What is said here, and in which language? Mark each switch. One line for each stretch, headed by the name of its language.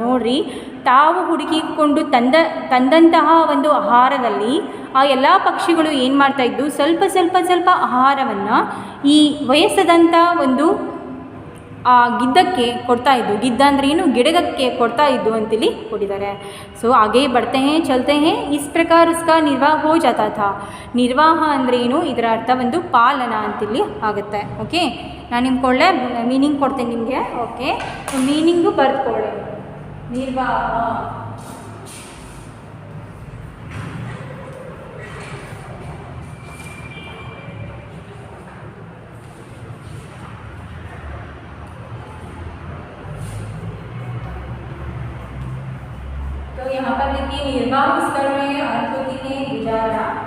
Kannada: ನೋಡ್ರಿ, ತಾವು ಹುಡುಕಿಕೊಂಡು ತಂದಂತಹ ಒಂದು ಆಹಾರದಲ್ಲಿ ಆ ಎಲ್ಲ ಪಕ್ಷಿಗಳು ಏನು ಮಾಡ್ತಾಯಿದ್ದು, ಸ್ವಲ್ಪ ಆಹಾರವನ್ನು ಈ ವಯಸ್ಸಾದಂಥ ಒಂದು गिद्धಕ್ಕೆ ಕೊಡ್ತಾ ಇದ್ದು, गिद्ध ಅಂದ್ರೆ ಏನು, ಗಿಡಗಕ್ಕೆ ಕೊಡ್ತಾ ಇದ್ದು ಅಂತೇಳಿ ಕೊಟ್ಟಿದ್ದಾರೆ.
Hindi: ಸೊ ಆगे बढ़ते हैं, चलते हैं. इस प्रकार उसका निर्वाह हो जाता था.
Kannada: ನಿರ್ವಾಹ ಅಂದ್ರೆ ಏನು, ಇದರ ಅರ್ಥ ಒಂದು ಪಾಲನ ಅಂತೇಳಿ ಆಗುತ್ತೆ. ಓಕೆ, ನಾನು ನಿಮ್ಗೆ ಒಳ್ಳೆ ಮೀನಿಂಗ್ ಕೊಡ್ತೀನಿ ನಿಮಗೆ. Okay, meaning ಬರ್ದುಕೊಳ್ಳಿ.
Hindi: ನಿರ್ವಾಹ तो यहाँ पर देखिए निर्वाह इस कर्म में अर्थ होती है गुजारा.